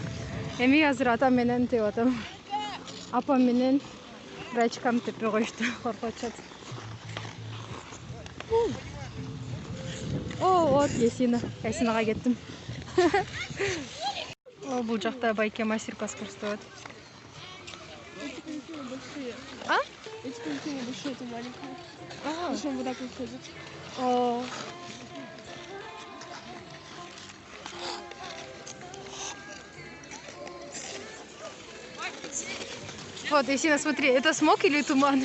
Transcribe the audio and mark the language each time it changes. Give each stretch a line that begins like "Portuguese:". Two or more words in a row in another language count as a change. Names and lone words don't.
Kyrgyz: Эми азыр атам менен теп атам. Апам менен врачкам теппей коюшту, коркуп атышат. Вот Ясинага кеттим. Бул жакта байке мастер-класс көрсөтөт.
Russian: Эти коньки большие, это маленькие. Зачем вот так вот ходит? Вот, Ясина, смотри, это смог или туман?